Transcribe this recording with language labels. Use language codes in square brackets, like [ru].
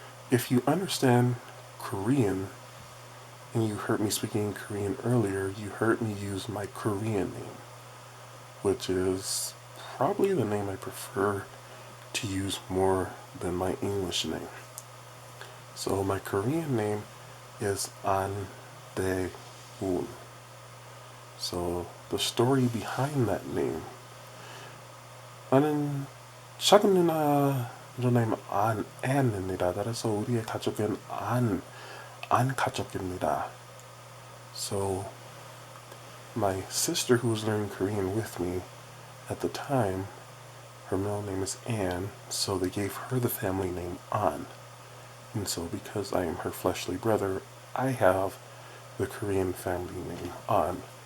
[en] If you understand Korean, and you heard me speaking Korean earlier, you heard me use my Korean name, which is probably the name I prefer to use more than my English name. So my Korean name is An Dae-un. So the story behind that name, [ko] 나는 작은 누나 [en] name [ko] 안입니다. 그래서 우리의 가족은 안 가족입니다. [en] So my sister who was learning Korean with me at the time, her middle name is Anne, so they gave her the family name An. And so because I am her fleshly brother, I have the Korean family name An.